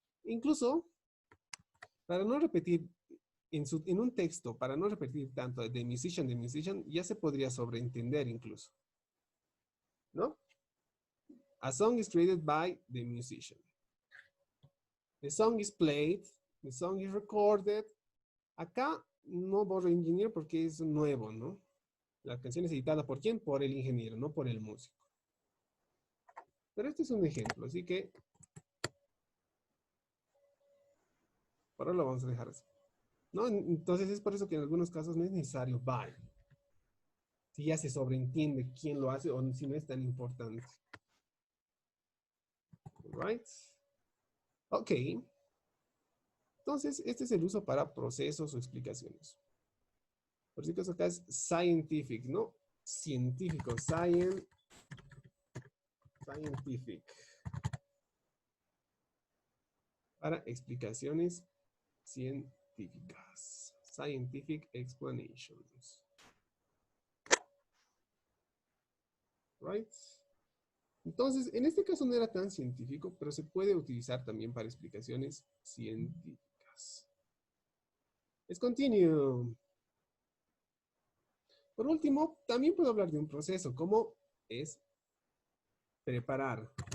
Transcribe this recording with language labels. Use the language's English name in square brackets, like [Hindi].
[Spanish] Incluso, para no repetir en un texto, para no repetir tanto [English] the musician, [Spanish] ya se podría sobreentender incluso. ¿No? [English] A song is created by the musician. The song is played, the song is recorded. [Spanish] Acá no borro engineer porque es nuevo, ¿no? La canción es editada ¿por quién? Por el ingeniero, no por el músico. Pero este es un ejemplo, así que por ahora lo vamos a dejar así. ¿No? Entonces es por eso que en algunos casos no es necesario by. Si ya se sobreentiende quién lo hace o si no es tan importante. [English] Right? Ok. [Spanish] Entonces, este es el uso para procesos o explicaciones. Por si acaso acá es [English] scientific, [Spanish] ¿no? Científico, scientific. Para explicaciones científicas. [English] Scientific explanations. Right? [Spanish] Entonces, en este caso no era tan científico, pero se puede utilizar también para explicaciones científicas. [English] Let's continue. [Spanish] Por último, también puedo hablar de un proceso, como es preparar.